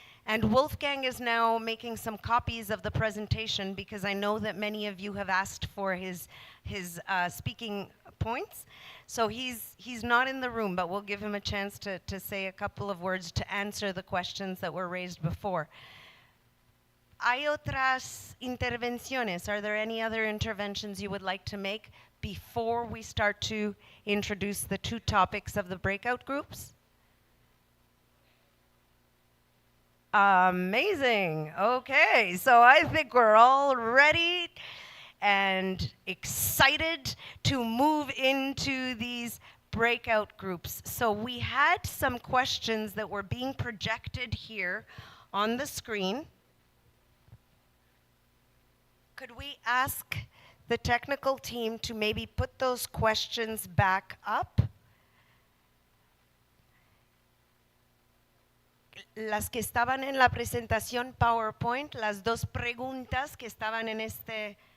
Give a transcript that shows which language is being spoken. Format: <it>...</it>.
<en>And Wolfgang is now making some copies of the presentation because I know that many of you have asked for his speaking points. So he's not in the room, but we'll give him a chance to say a couple of words to answer the questions that were raised before.</en> <es>¿Hay otras intervenciones?</es> <en>Are there any other interventions you would like to make before we start to introduce the two topics of the breakout groups? Amazing. Okay, so I think we're all ready and excited to move into these breakout groups. So we had some questions that were being projected here on the screen. Could we ask the technical team to maybe put those questions back up?</en> <es>Las que estaban en la presentación PowerPoint, las dos preguntas que estaban en este...</es>